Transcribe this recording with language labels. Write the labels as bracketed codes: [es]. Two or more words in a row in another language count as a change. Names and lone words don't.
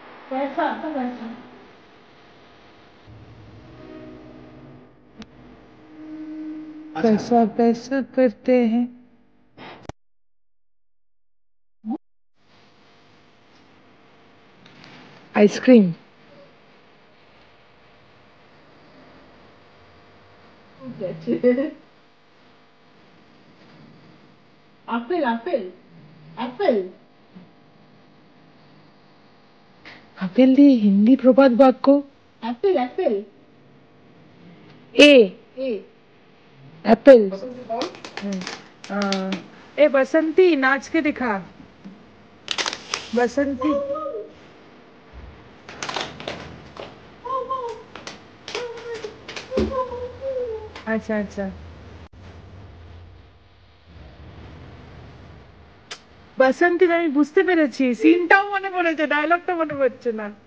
[hi] पैसा पैसा करते हैं। आइसक्रीम [bn] আপেল আপেল আপেল আপেল দিয়ে হিন্দি প্রবাদ বাক্য। আপেল আপেল ए এ [hi] एप्पल। ए बसंती नाच के दिखा। बसंती अच्छा अच्छा [bn] বসন্তী আমি বুঝতে পেরেছি, সিনটাও মনে পড়েছে, ডায়লগটা মনে পড়ছে না।